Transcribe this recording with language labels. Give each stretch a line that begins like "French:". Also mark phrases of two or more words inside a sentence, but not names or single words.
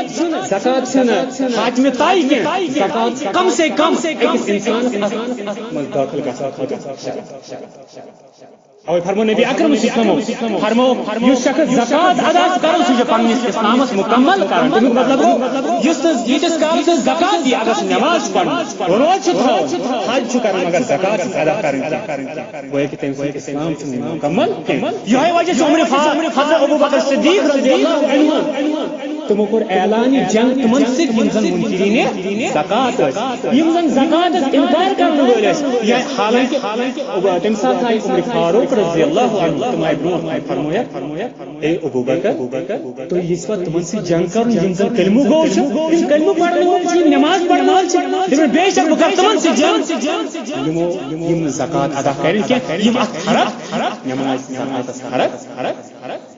Kashmiri: چھُنہٕ حاکمہِ طے کینٛہہ زکات چھُ
Urdu: کم سے کم
Kashmiri: أکِس اِنسانس اتھ منٛز دٲخل گژھنہٕ خٲطرٕ اوے فرمو نبی اکرم
Arabic: صلی اللہ علیہ وسلم
Kashmiri: فرمو یُس شخص زکات ادا چھُ کران سُہ چھُ پننِس اسلامس مکمل کران تمیُک مطلب گوٚو ییٖتِس کالس سُہ زکات دی اگر سُہ نماز چھُ پران روزٕ چھُ تھاوان حج چھُ کران مگر زکات چھُ ادا کرٕنۍ گویا کہ تٔمۍ سُنٛد اسلام چھُنہٕ مکمل کینٛہہ یِہوے وجہ چھُ حضرت ابوبکر صدیق
Arabic: رضی اللہ عنہ
Kashmiri: تمو کوٚر اعلانہِ جنگ تمن سۭتۍ یم زن منکرین زکات ٲسۍ یم زن زکاتس انکار کرنہٕ وٲلۍ ٲسۍ یا حالانکہ تمہِ ساتہٕ آیہِ عمر فاروق
Arabic: رضی اللہ عنہ
Kashmiri: تم آیہِ برونٛٹھ فرمویا اے ابوبکر تُہۍ یژھوا تمن سۭتۍ جنگ کرُن یم زن کلمہٕ گوٚو چھِ یم کلمہٕ پرن وٲلۍ چھِ یم نماز پرن وٲلۍ چھِ دپن بے شک بہٕ کرٕ تمن سۭتۍ جنگ یمو یم زکات ادا کرن کینٛہہ یم اتھ فرق نماز زکاتس فرق